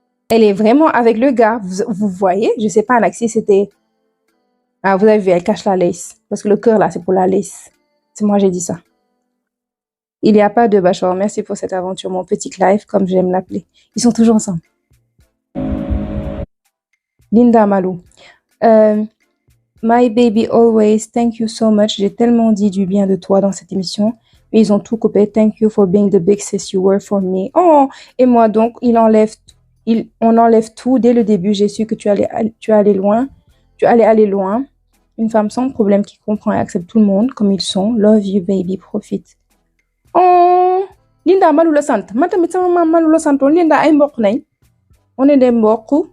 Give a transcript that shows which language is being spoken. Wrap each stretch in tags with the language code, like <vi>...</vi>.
<fr>Elle est vraiment avec le gars. Vous voyez? Je sais pas, Alexis, c'était... Ah, vous avez vu, elle cache la lace. Parce que le cœur, là, c'est pour la lace. C'est moi, j'ai dit ça. Il n'y a pas de bachelor. Merci pour cette aventure, mon petit Clive, comme j'aime l'appeler. Ils sont toujours ensemble. Linda Malou.</fr> <en>My baby always, thank you so much.</en> <fr>J'ai tellement dit du bien de toi dans cette émission. Mais ils ont tout coupé.</fr> <en>Thank you for being the big sis you were for me.</en> <fr>Oh, et moi donc, on enlève tout. Dès le début, j'ai su que tu allais aller loin. Tu allais aller loin. Une femme sans problème qui comprend et accepte tout le monde comme ils sont.</fr> <en>Love you, baby.</en> <fr>Profite.</fr> <en>Oh, Linda Malou le sant.</en> <wo>Matamit sama maman Malou le sant. Linda ay mbokk nañ.</wo> <fr>On est des mbokk.</fr>